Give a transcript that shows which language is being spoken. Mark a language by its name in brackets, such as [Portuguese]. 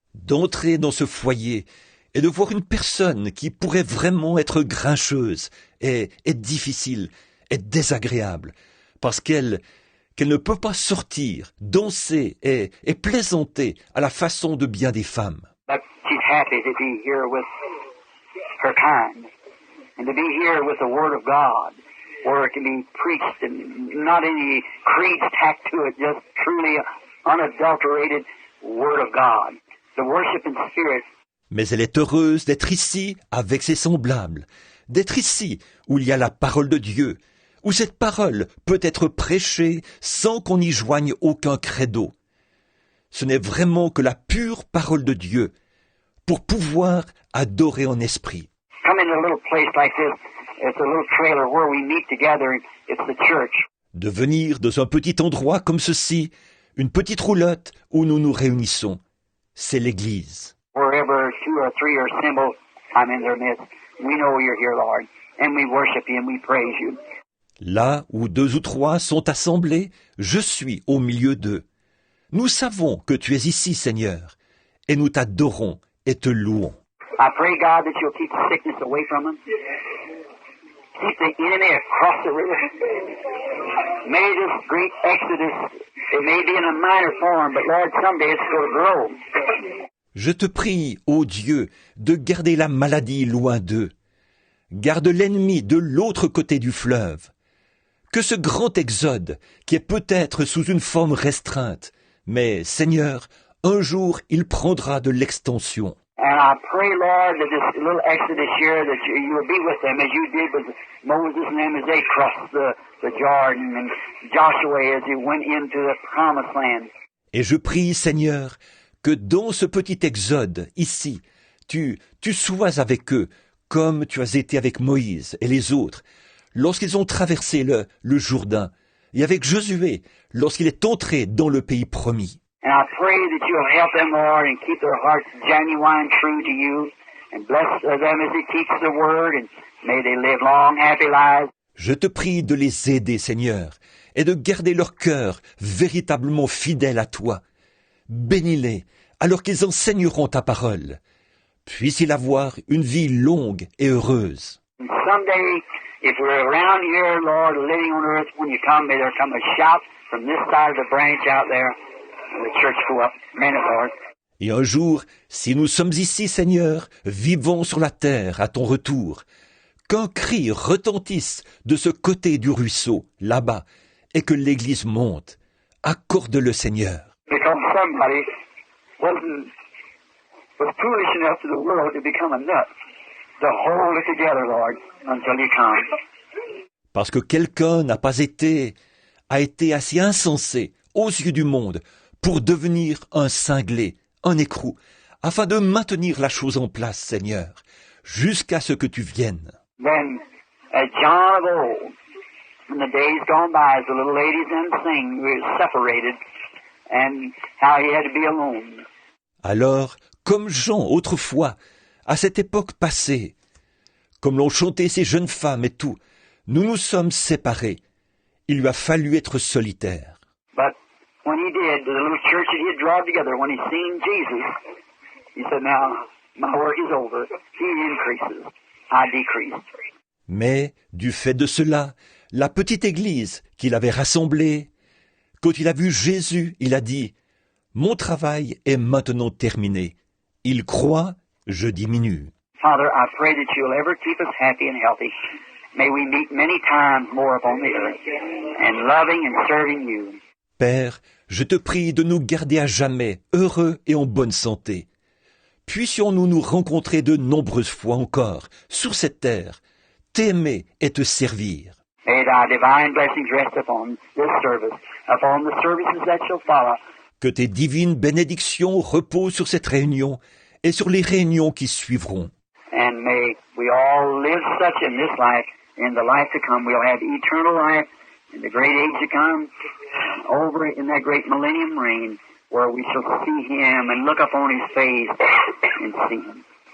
[French] D'entrer dans ce foyer et de voir une personne qui pourrait vraiment être grincheuse est difficile, est désagréable, parce qu'elle ne peut pas sortir, danser et plaisanter à la façon de bien des femmes. [English] But she's happy to be here with her kind and to be here with the Word of God, where it can be preached and not any creeds tacked to it, just truly unadulterated Word of God. The worship in spirit. [French] Mais elle est heureuse d'être ici avec ses semblables, d'être ici où il y a la parole de Dieu, où cette parole peut être prêchée sans qu'on y joigne aucun credo. Ce n'est vraiment que la pure parole de Dieu pour pouvoir adorer en esprit. [English] Come in a little place like this. It's a little trailer where we meet together. It's the church. [French] De venir dans un petit endroit comme ceci, une petite roulotte où nous nous réunissons, c'est l'Église. [English] Wherever 2 or 3 are assembled, I'm in their midst. We know you're here, Lord, and we worship you and we praise you. [French] Là où 2 ou 3 sont assemblés, je suis au milieu d'eux. Nous savons que tu es ici, Seigneur, et nous t'adorons et te louons. [English] I pray, God, that you'll keep sickness away from them. Keep the enemy across the river. May this great exodus, it may be in a minor form, but Lord, someday it's going to grow. [French] Je te prie, ô Dieu, de garder la maladie loin d'eux. Garde l'ennemi de l'autre côté du fleuve. Que ce grand exode, qui est peut-être sous une forme restreinte, mais, Seigneur, un jour il prendra de l'extension. [English] And I pray, Lord, that this little exodus here, that you will be with them as you did with Moses and them as they crossed the Jordan, and Joshua as he went into the promised land. [French] Et je prie, Seigneur, que dans ce petit exode, ici, tu sois avec eux, comme tu as été avec Moïse et les autres, lorsqu'ils ont traversé le Jourdain, et avec Josué, lorsqu'il est entré dans le pays promis. [English] And I pray that you'll help them, Lord, and keep their hearts genuine, true to you, and bless them as they teach the word, and may they live long, happy lives. [French] Je te prie de les aider, Seigneur, et de garder leur cœur véritablement fidèle à toi. Bénis-les, alors qu'ils enseigneront ta parole. Puisse-il avoir une vie longue et heureuse. [English] And someday, if we're around here, Lord, living on earth, when you come, may there come a shout from this side of the branch out there, and the church go up. Amen, Lord. [French] Et un jour, si nous sommes ici, Seigneur, vivons sur la terre à ton retour, qu'un cri retentisse de ce côté du ruisseau, là-bas, et que l'Église monte. Accorde-le, Seigneur. [English] Because somebody was foolish enough to the world to become a nut, to hold it together, Lord, until you come. [French] Parce que quelqu'un a été assez insensé aux yeux du monde pour devenir un cinglé, un écrou, afin de maintenir la chose en place, Seigneur, jusqu'à ce que tu viennes. [English] Then, as John of old, in the days gone by, as the little ladies then sing, we were separated, and how he had to be alone. [French] Alors, comme Jean autrefois, à cette époque passée, comme l'ont chanté ces jeunes femmes et tout, nous nous sommes séparés. Il lui a fallu être solitaire. [English] But when he did, the little church that he had drawn together, when he seen Jesus, he said, now, my work is over. He increases, I decrease. [French] Mais, du fait de cela, la petite église qu'il avait rassemblée, quand il a vu Jésus, il a dit, « Mon travail est maintenant terminé. Il croit, je diminue. » [English] Father, I pray that you'll ever keep us happy and healthy. May we meet many times more upon the earth, and loving and serving you. [French] Père, je te prie de nous garder à jamais heureux et en bonne santé. Puissions-nous nous rencontrer de nombreuses fois encore sur cette terre, t'aimer et te servir. [English] May thy divine blessings rest upon this service, upon the services that shall follow. [French] Que tes divines bénédictions reposent sur cette réunion et sur les réunions qui suivront. [English] And may we all live such in this life, in the life to come. We'll have eternal life in the great age to come, and over in that great millennium reign, where we shall see Him and look upon His face and see Him.